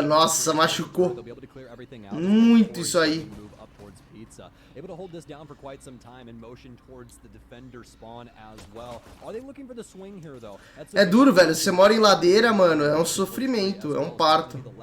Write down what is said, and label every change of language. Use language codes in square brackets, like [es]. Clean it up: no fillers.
[pt] Nossa, machucou muito isso aí. [en] Able to hold this down for quite some time and motion towards the defender spawn as well. Are they looking for the swing here though? [pt] É duro, velho. Você mora em ladeira, mano, é um sofrimento, é um parto.